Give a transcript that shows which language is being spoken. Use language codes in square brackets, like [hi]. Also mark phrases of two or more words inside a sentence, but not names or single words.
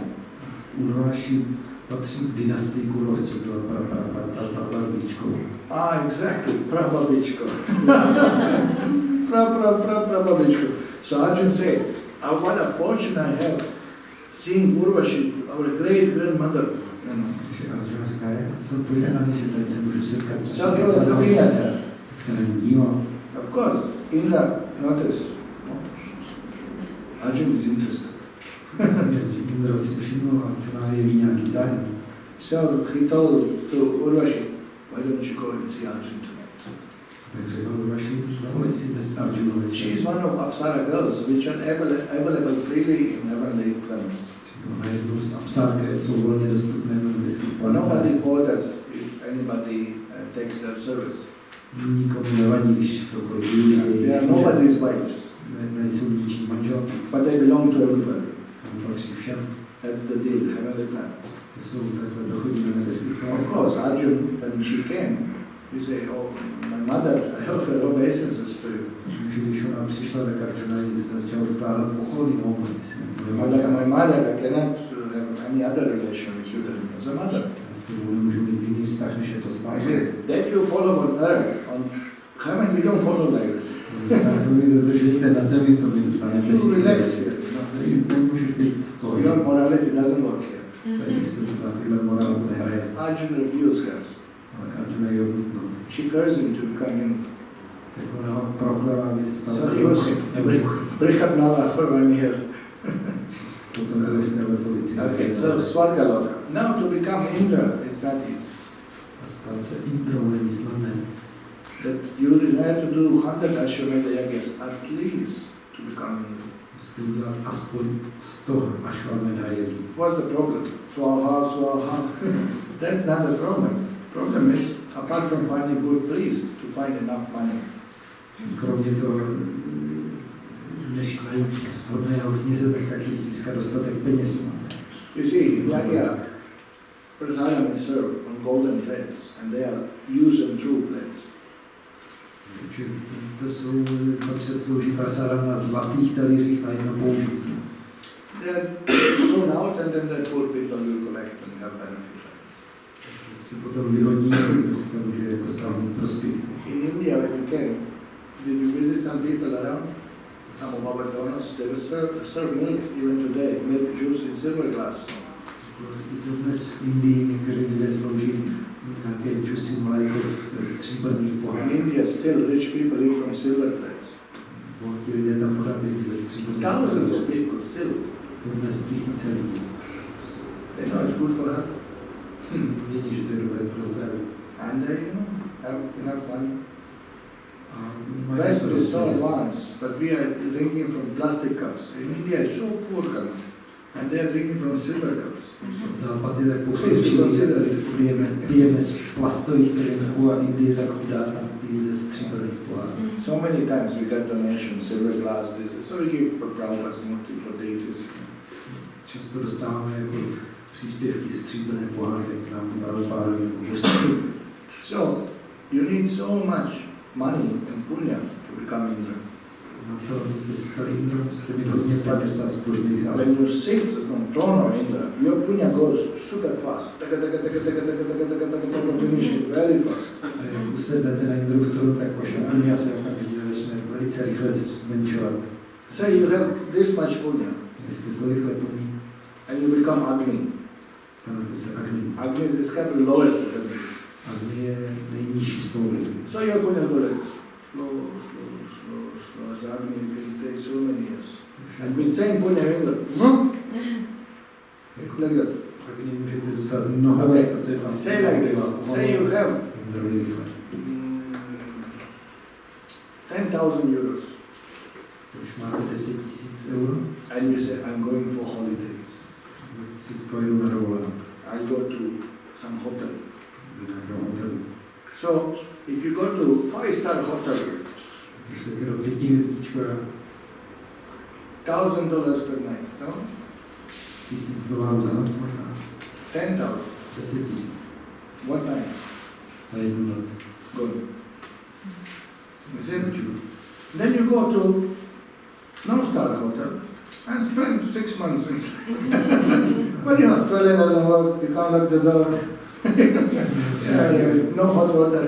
[cs] Urvashi patří k dynastii Kurovců, byla prababičkou. Exactly, prababičko. Prababičko. [en] So Arjuna said, what a fortune I have seeing Urvashi, our great grandmother. [cs] Takže Arjuna říká, já jsem požehnaný, že tady se můžu setkat. [en] So he was looking at her. [cs] Se na ní díval. [en] Of course, Indra noticed. Arjuna is interested. [cs] Indra si všiml, Arjuna jeví nějaký zájem. [en] So he told to Urvashi, why don't you go and see Arjuna tonight? [cs] Takže Urvashi, zavolej si dnes Arjuna večer. [en] She is one of Apsara girls which are available freely in heavenly planets. [cs] Ona je jednou z apsár, které jsou volně dostupné na nebeských planetách. [en] Nobody bothers if anybody takes their service. [cs] Nikomu nevadí, když kdokoliv využije jejich [en] They are [cs] služeb. [en] nobody's wives, [cs] Nejsou ničí manželky. [en] but they belong to everybody. [cs] Tam patří všem. [en] That's the deal, heavenly planets. [cs] To jsou takhle, to chodí na nebeských [en] Of [cs] planetách. [en] course, Arjuna, when she came, you say, oh, my mother, I offer obeisances to you. [cs] Takže když ona přišla, tak Arjuna jí začal skládat pochody, ty si [en] Like my mother, I cannot have any other relation with you than as a mother. [cs] Já s tebou nemůžu mít jiný vztah, než je to s [en] I [cs] mámou. [en] say, that you follow on earth, on Heaven, we don't follow like this. [cs] To vy dodržujete na zemi, to vy na nebesích. [en] You relax here. [cs] To můžeš být v pohodě. [en] Your morality doesn't work here. [cs] Tady se na tyhle morálku nehraje. [en] Arjuna refused her. [cs] Ale Arjuna je odmítnul. [en] She cursed him to become human. [cs] Tak ona ho proklala, aby se stal [en] So he was Brihatnala for 1 year. [cs] Potom byl v téhle pozici. [en] Okay, so Swargaloka. Now to become Indra, it's not easy. [cs] A stát se Indrou není snadné. [en] That you have to do 100 [sa] Ashwamedha yagas [en] at least to become Indra. [cs] Musíte udělat aspoň 100 [sa] Ashwamedha yagy. [en] What's the problem? [sa] Swaha, swaha. [en] That's not the problem. The problem is, apart from finding good priest, to find enough money. [cs] Kromě toho, než najít vhodného kněze, tak taky získat dostatek peněz. [en] You see, yagya, prasadam is served on golden plates, and they are used and true plates. [cs] Takže tam se slouží prasadam na zlatých talířích na jedno použití. [en] They are thrown out and then the poor people will collect and have benefit. Se potom vyhodí, se to může jako stát prospěch. In India, when you came, did you visit some people around? Some of our donors, they will serve milk even today, milk juice in silver glass. [cs] Dnes v Indii někteří lidé slouží nějaké džusy mléko v stříbrných [en] In [cs] pohárech. [en] India, still rich people eat from silver plates. [cs] Bohatí lidé tam pořád jedí ze stříbrných [en] Thousands [cs] pohárech. [en] of people still. [cs] Dnes tisíce lidí. [en] They know it's good for them. [cs] Vědí, že to je dobré pro zdraví. [en] And they, have enough money. [cs] A mají [en] West is so [cs] dost. [en] advanced, but we are drinking from plastic cups. In India, it's so poor country, and they are drinking from silver cups. [cs] Západ je tak pokročilý, že tady pijeme z plastových kremků a Indie tak chudá, tam pijí ze stříbrných pohárů. [en] So many times we got donations, silver glass, this. So we give for Prabhu's murti, for deities. [cs] Často dostáváme jako příspěvky stříbrné poháry, jak nám Prabhupádovi nebo božství. [en] So, you need so much money and punya to become Indra. [cs] Na to, abyste se stali Indrou, musíte mít hodně peněz a spořných zásad. [en] When you sit on throne of Indra, your punya goes super fast. Finish it very fast. [cs] A jak usednete na Indru v trůnu, tak vaše punya se okamžitě začne velice rychle zmenšovat. [en] Say you have this much punya, [cs] Vy jste tolikhle puní, [en] and you become Agni. [cs] stanete se Agni. [en] Agni is described the lowest of the beings. [cs] Agni je nejnižší spolu. [en] So your punya goes like slow. As Agni, you can stay so many years. And with same punya Indra, like that. [cs] Agni můžete zůstat mnoho [en] Okay, [cs] let, protože tam [en] say like this. Say you have [cs] Indrovi rychle. [en] 10,000 euros, [cs] Už máte 10 000 euro, [en] and you say, I'm going for holiday. [cs] si pojedu na dovolenou. [en] I'll go to some hotel. [cs] Do nějakého hotelu. [en] So, if you go to 5-star hotel, [cs] Když jdete do 5 hvězdičkového, [en] $1,000 per night, no? [cs] $1,000 za noc možná. 10,000. 10 000 [en] What night? [cs] za jednu noc. [en] Good. Then you go to no-star hotel and spend 6 months inside. But you know, toilet doesn't work, you can't lock the door. No hot water.